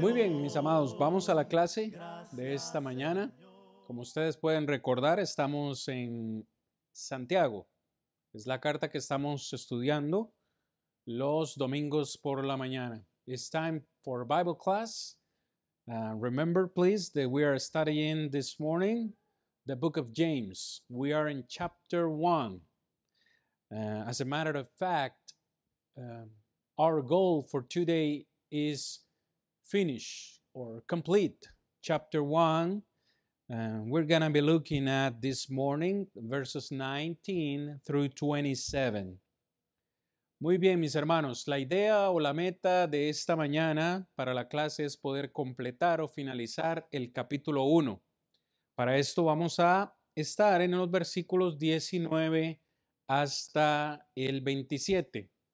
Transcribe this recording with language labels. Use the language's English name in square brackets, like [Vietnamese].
[Spanish] Muy bien, mis amados, vamos a la clase de esta mañana. Como ustedes pueden recordar, estamos en Santiago. Es la carta que estamos estudiando los domingos por la mañana. [English] It's time for Bible class. Remember, please, that we are studying this morning the book of James. We are in chapter 1. As a matter of fact, our goal for today is finish or complete chapter 1. We're going to be looking at this morning verses 19 through 27. [Spanish] Muy bien, mis hermanos, la idea o la meta de esta mañana para la clase es poder completar o finalizar el capítulo 1. Para esto vamos a estar en los versículos 19 hasta el 27.